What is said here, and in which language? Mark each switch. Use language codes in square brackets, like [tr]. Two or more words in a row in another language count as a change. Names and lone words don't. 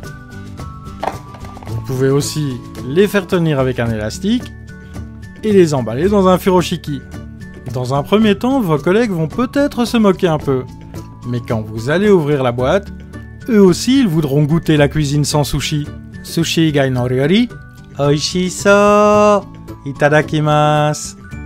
[fr] Vous pouvez aussi les faire tenir avec un élastique et les emballer dans un furoshiki. Dans un premier temps, vos collègues vont peut-être se moquer un peu. Mais quand vous allez ouvrir la boîte, eux aussi ils voudront goûter la cuisine sans sushi. [ja] 寿司以外の料理、美味しそう、いただきます.